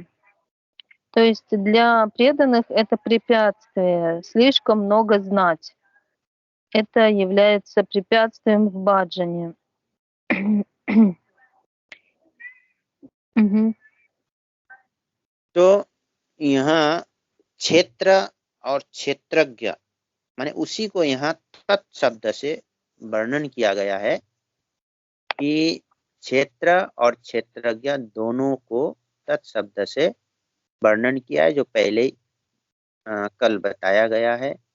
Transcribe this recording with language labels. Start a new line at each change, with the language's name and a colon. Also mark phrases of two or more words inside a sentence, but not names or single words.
Russian: То есть для преданных это препятствие, слишком много знать. Это является препятствием в баджане.
Hindi: तो यहाँ क्षेत्र और क्षेत्रज्ञ माने उसी को यहाँ तत् शब्द से वर्णन किया गया है कि क्षेत्र और क्षेत्रज्ञ दोनों को तत् शब्द से वर्णन किया है, जो पहले कल बताया गया है।